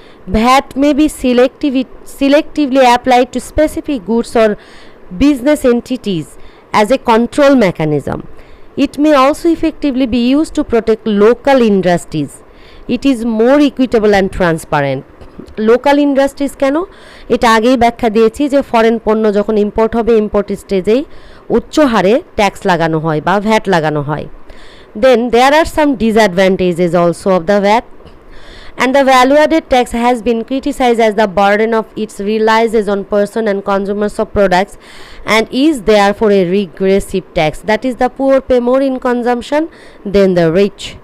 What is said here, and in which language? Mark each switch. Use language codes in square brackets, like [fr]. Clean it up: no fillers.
[en] VAT may be selectively applied to specific goods or business entities as a control mechanism. It may also effectively be used to protect local industries. It is more equitable and transparent. [bn] Local industries কেন, এটা আগেই ব্যাখ্যা দিয়েছি যে foreign পণ্য যখন import হবে, import স্টেজেই উচ্চ হারে ট্যাক্স লাগানো হয় বা ভ্যাট লাগানো হয়। [en] Then there are some disadvantages also of the VAT, and the value-added tax has been criticized as the burden of its relies on person and consumers of products and is therefore a regressive tax, that is the poor pay more in consumption than the rich.